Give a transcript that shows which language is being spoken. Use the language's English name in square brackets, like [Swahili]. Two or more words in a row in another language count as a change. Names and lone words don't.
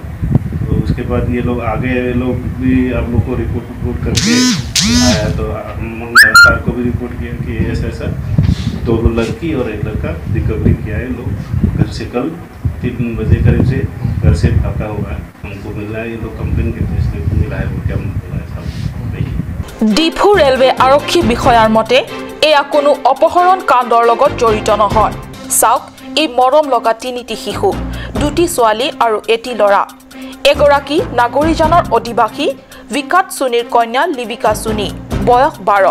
[Hindi] तो उसके बाद ये लोग आगे लोग भी आप लोग को रिपोर्ट करके आया। तो हम सर को भी रिपोर्ट किया कि ऐसा 2 लड़की और 1 लड़का रिकवरी किया है। लोग घर से कल 3 बजे करीब से घर से भागा हुआ है। हमको मिला है ये लोग कंप्लेन के इसलिए मिला है वो क्या बोला है सब। [Assamese] ডিফু ৰেলৱে আৰক্ষী বিষয়াৰ মতে এয়া কোনো অপহৰণ কাণ্ডৰ লগত জড়িত নহয়। চাওক এই মৰম লগা 3টি শিশু 2টি ছোৱালী আৰু 1টি ল'ৰা। এগৰাকী নাগৰিকজনৰ অধিবাসী বিকাত সুনীৰ কন্যা লিবিকা সুনী বয়স 12।